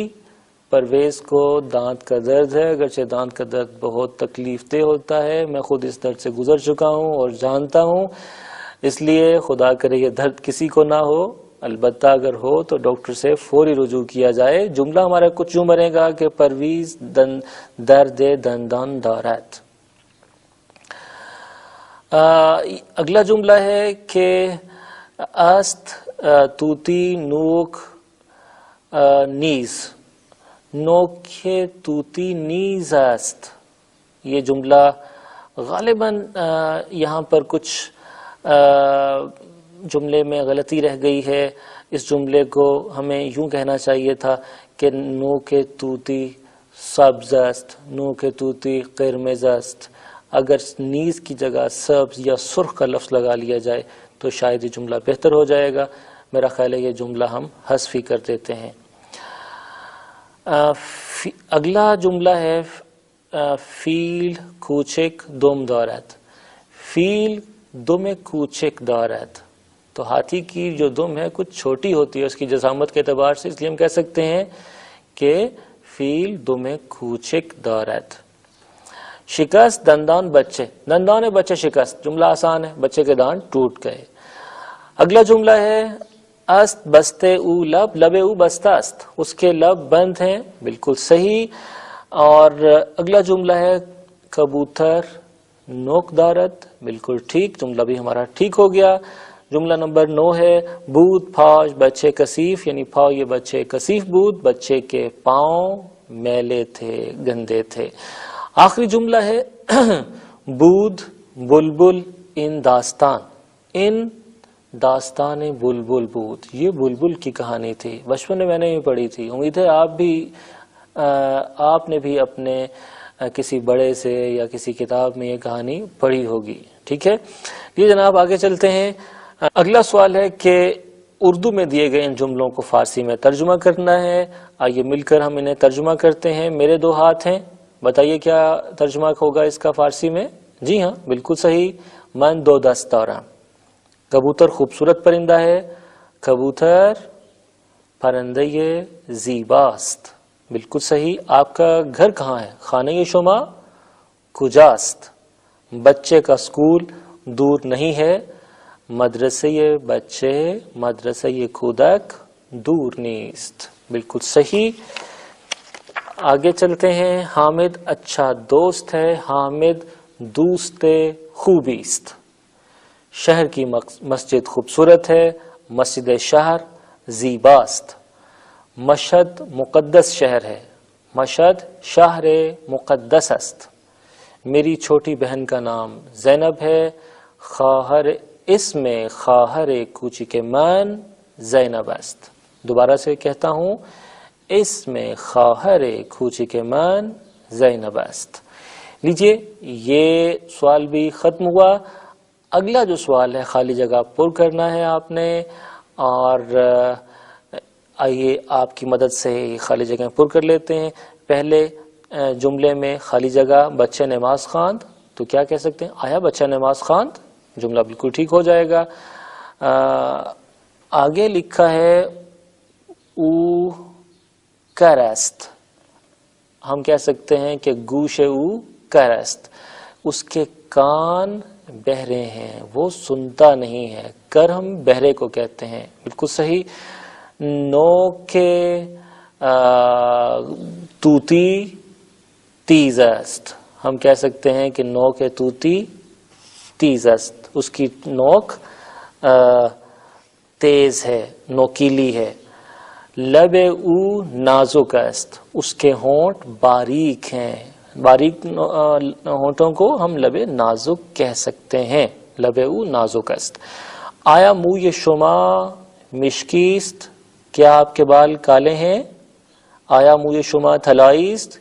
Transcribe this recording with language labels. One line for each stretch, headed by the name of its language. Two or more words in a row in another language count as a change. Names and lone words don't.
Urdu: پرویز کو دانت کا درد ہے، اگرچہ دانت کا درد بہت تکلیف دہ ہوتا ہے، میں خود اس درد سے گزر چکا ہوں اور جانتا ہوں، اس لیے خدا کرے یہ درد کسی کو نہ ہو، البتہ اگر ہو تو ڈاکٹر سے فوری رجوع کیا جائے۔ جملہ ہمارا کچھ یوں بنے گا کہ
Persian: پرویز درد دندان دارد۔
Urdu: اگلا جملہ ہے کہ
Persian: است توتی نوک نیز، نوک توتی نیز است۔
Urdu: یہ جملہ غالباً یہاں پر کچھ جملے میں غلطی رہ گئی ہے۔ اس جملے کو ہمیں یوں کہنا چاہیے تھا کہ
Persian: نوک توتی سبز است، نو کے طوطی قرمز است.
Urdu: اگر نیز کی جگہ سبز یا سرخ کا لفظ لگا لیا جائے تو شاید یہ جملہ بہتر ہو جائے گا. میرا خیال ہے یہ جملہ ہم حذف ہی کر دیتے ہیں. اگلا جملہ ہے
Persian: فیل کوچک دم دارد. فیل دم کوچک دارد.
Urdu: تو ہاتھی کی جو دم ہے کچھ چھوٹی ہوتی ہے اس کی جسامت کے اعتبار سے، اس لیے ہم کہہ سکتے ہیں کہ
Persian: فیل دم کوچک دارد. شکست دندان بچے. دندان بچے شکست.
Urdu: جملہ آسان ہے، بچے کے دانت ٹوٹ گئے. اگلا جملہ ہے
Persian: است بستے او لب. لب او بستہ است.
Urdu: اس کے لب بند ہیں. بالکل صحیح. اور اگلا جملہ ہے
Persian: کبوتر نوک دارد.
Urdu: بالکل ٹھیک، جملہ بھی ہمارا ٹھیک ہو گیا. جملہ نمبر 9 ہے
Persian: بود پاش بچے کثیف. یعنی پاؤ یہ بچے کثیف بود،
Urdu: بچے کے پاؤں میلے تھے، گندے تھے. آخری جملہ ہے
Persian: بود بلبل ان داستان. ان داستان بلبل بود.
Urdu: یہ بلبل کی کہانی تھی، بچپن میں میں نے بھی پڑھی تھی. امید ہے آپ نے بھی اپنے کسی بڑے سے یا کسی کتاب میں یہ کہانی پڑھی ہوگی. ٹھیک ہے، یہ جناب آگے چلتے ہیں. اگلا سوال ہے کہ اردو میں دیے گئے ان جملوں کو فارسی میں ترجمہ کرنا ہے. آئیے مل کر ہم انہیں ترجمہ کرتے ہیں. میرے 2 ہاتھ ہیں، بتائیے کیا ترجمہ ہوگا اس کا فارسی میں. جی ہاں بالکل صحیح،
Persian: من 2 دست دارم.
Urdu: کبوتر خوبصورت پرندہ ہے.
Persian: کبوتر پرندہ زیباست.
Urdu: بالکل صحیح. آپ کا گھر کہاں ہے؟
Persian: خانه شما کجاست.
Urdu: بچے کا اسکول دور نہیں ہے.
Persian: مدرسه بچے مدرسه کودک دور نیست.
Urdu: بالکل صحیح. آگے چلتے ہیں. حامد اچھا دوست ہے.
Persian: حامد دوست خوبی است.
Urdu: شہر کی مسجد خوبصورت ہے.
Persian: مسجد شہر زیباست.
Urdu: مشہد مقدس شہر ہے.
Persian: مشہد شہر مقدس است.
Urdu: میری چھوٹی بہن کا نام زینب ہے.
Persian: خواہر اسم خواہر کوچک من زینب است.
Urdu: دوبارہ سے کہتا ہوں،
Persian: اسم خواہر کوچک من زینب است.
Urdu: لیجئے یہ سوال بھی ختم ہوا. اگلا جو سوال ہے خالی جگہ پر کرنا ہے آپ نے، اور آئیے آپ کی مدد سے خالی جگہ پر کر لیتے ہیں. پہلے جملے میں خالی جگہ
Persian: بچے نماز خواند،
Urdu: تو کیا کہہ سکتے ہیں؟
Persian: آیا بچہ نماز خواند.
Urdu: جملہ بالکل ٹھیک ہو جائے گا. آگے لکھا ہے
Persian: او کرست.
Urdu: ہم کہہ سکتے ہیں کہ
Persian: گوش او کرست.
Urdu: اس کے کان بہرے ہیں، وہ سنتا نہیں ہے. کر ہم بہرے کو کہتے ہیں. بالکل صحیح.
Persian: نو کے طوطی تیز است.
Urdu: ہم کہہ سکتے ہیں کہ
Persian: نو کے طوطی تیز است.
Urdu: اس کی نوک تیز ہے، نوکیلی ہے.
Persian: لب او نازک است.
Urdu: اس کے ہونٹ باریک ہیں. باریک ہونٹوں کو ہم
Persian: لب نازک
Urdu: کہہ سکتے ہیں.
Persian: لب او نازک است. آیا موی شما مشکیست.
Urdu: کیا آپ کے بال کالے ہیں؟
Persian: آیا موی شما طلائی است.